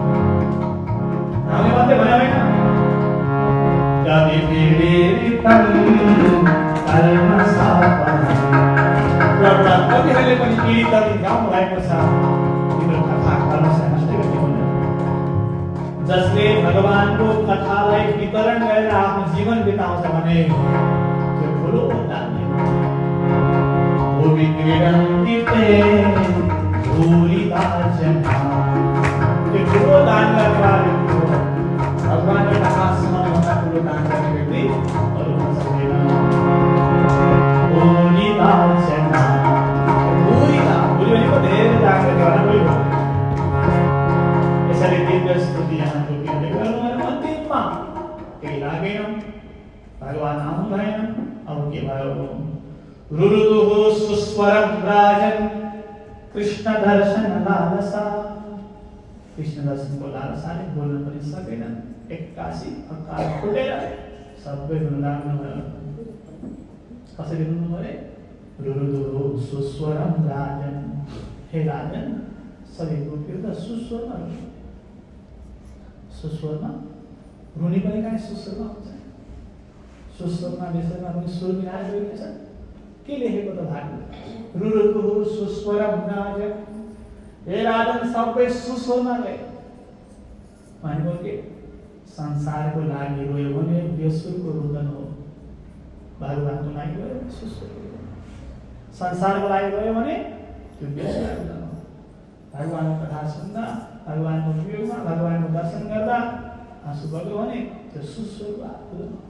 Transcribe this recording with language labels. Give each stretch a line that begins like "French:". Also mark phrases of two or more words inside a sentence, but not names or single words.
Nepali: हामीले मात्रै भने होइन,
Sanskrit: कवि किरीटितम कर्णसापहम्।
Nepali: एउटा कविहरूले पनि कीर्तन गाउनु भएको छ, तिम्रो कथा कर्मलाई नष्ट गर्ने। जसले भगवानको कथालाई वितरण गरेर आफ्नो जीवन बिताउँछ भने त्यो ठुलो दान हो।
Sanskrit: भूमि क्रीडन्ति ते धूलिता जना,
Nepali: त्यो ठुलो दान गर्नेवाले हो। भगवानको कथा सुनाउनुभन्दा ठुलो दान गर्ने व्यक्ति अरू हुन सक्दैन।
Sanskrit: धूलिता जना,
Nepali: भूलि भनेको धेरै दान गर्नेवाला कोही हो। यसरी दिव्य स्तुति यहाँ गर्नु भने अन्तिममा केही लागेन, भगवान आउनु भएन। अब के भयो?
Sanskrit: रुरुदुः सुस्वरं राजन् कृष्ण दर्शन लालसा।
Nepali: कृष्ण दर्शनको लालसाले बोल्न पनि सकेनन्। एक्कासी अकाल फुटेर सबै रुन लाग्नु भयो। कसरी रुनु भयो?
Sanskrit: रुरुदुः सुस्वरं राजन्,
Nepali: हे राजन सबै गोपीहरू त सुस्वरमा रुनु। सुस्वरमा रुनी पनि कहाँ सुस्वरमा हुन्छ? सुस्वरमा विषयमा पनि सुर मिलाएर गइरहेछ। के लेखेको त भाग?
Sanskrit: रुरुदुः सुस्वरं राजन्,
Nepali: हे राजन सबै सुस्वरमा गए। भनेको के? संसारको लागि रोयो भने बेसुरको रुदन हो, भगवानको लागि रोयो सुस्वर। संसारको लागि रोयो भने त्यो बेसुरको रुदन हो। भगवानको कथा सुन्दा, भगवानको वियोगमा, भगवानको दर्शन गर्दा आँसु बग्यो भने त्यो सुस्वरको रुदन हो।